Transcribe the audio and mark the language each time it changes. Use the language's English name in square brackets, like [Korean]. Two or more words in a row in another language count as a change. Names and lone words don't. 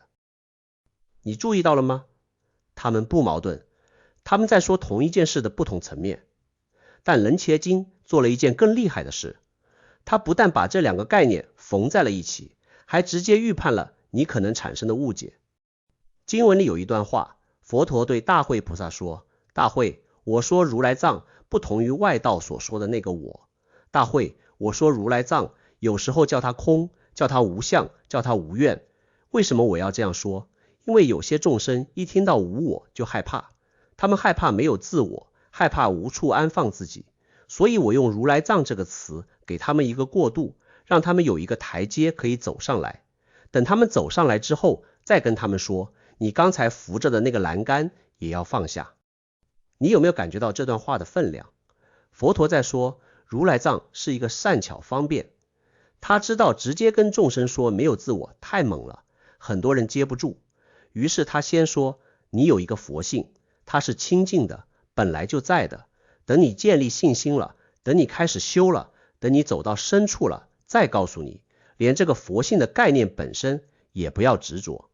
[Chinese] 你注意到了嗎？他們不矛盾，他們在說同一件事的不同層面。但楞伽經做了一件更厲害的事，他不但把這兩個概念縫在了一起，還直接預判了你可能產生的誤解。經文裡有一段話，佛陀對大慧菩薩說：大慧，我說如來藏不同於外道所說的那個我。大慧，我說如來藏有時候叫它空，叫它無相，叫它無願。為什麼我要這樣說？因為有些眾生一聽到無我就害怕，他們害怕沒有自我，害怕無處安放自己，所以我用如來藏這個詞給他們一個過渡，讓他們有一個台階可以走上來。等他們走上來之後，再跟他們說，你剛才扶着的那個欄杆也要放下。你有沒有感覺到這段話的分量？佛陀在說，如來藏是一個善巧方便，他知道直接跟眾生說沒有自我太猛了，很多人接不住，於是他先說，你有一個佛性，它是清淨的，本來就在的，等你建立信心了，等你開始修了，等你走到深處了，再告訴你，連這個佛性的概念本身也不要執着。